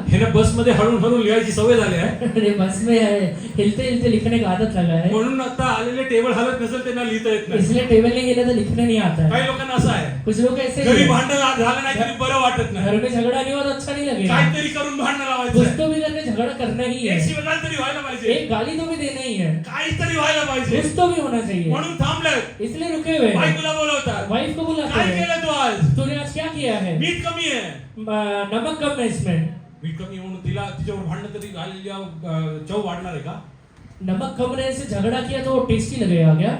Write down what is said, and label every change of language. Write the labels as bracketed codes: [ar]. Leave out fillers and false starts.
[mr] हे ना बसमध्ये हळून हळून लिहायची सवय झाली आहे [hi] अरे बस में हिलते हिलते लिखने का आदत लगा है [mr] म्हणून आता आलेले टेबल हलत नसेल त्यांना लिहिता येत नाही. [hi] इसलिए टेबल नहीं हिला तो लिखने नहीं आता है। [mr] काही लोकांना असं आहे [hi] कुछ लोग ऐसे ही [mr] घरी [hi] हैं। [mr] भांडण झालं नाही तरी बरं वाटत नाही. [hi] घर में झगड़ा नहीं हुआ तो अच्छा नहीं लगेगा। [mr] काहीतरी करून भांडण [hi] कुछ [mr] लावायचं. [hi] तो भी करके झगड़ा करना ही है। [mr] एक शिवगाळ तरी व्हायला पाहिजे. [hi] एक गाली तो भी देना ही है। [mr] काहीतरी व्हायला पाहिजे [hi] कुछ तो भी होना चाहिए। [mr] म्हणून थांबलं. [hi] इसलिए रुके हुए हैं। [mr] बायकोला बोलवतात. [hi] वाइफ को बुलाते [mr] काय [hi] हैं [mr] केलं तू आज? [hi] तूने आज क्या किया है? [mr] मीठ कमी आहे. [hi] नमक कम है इसमें। [mr] मीठ कमी म्हणून तिच्यावर भांडण तरी घालल्या चव वाढणार आहे का? [hi] नमक कम रहने से झगड़ा किया तो वो टेस्टी लगेगा क्या?